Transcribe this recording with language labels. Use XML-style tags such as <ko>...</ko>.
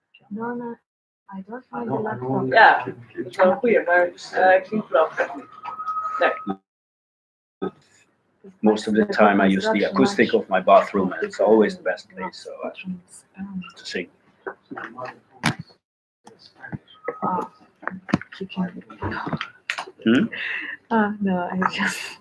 <en>No, I don't find the laptop.</en> <nl>Ja, dat is wel een goeie, maar ik zie het wel.</nl> <en>Most of the time I use the acoustic of my bathroom, and it's always the best place to sing. Oh, you can. Hmm? Oh, no, I just</en>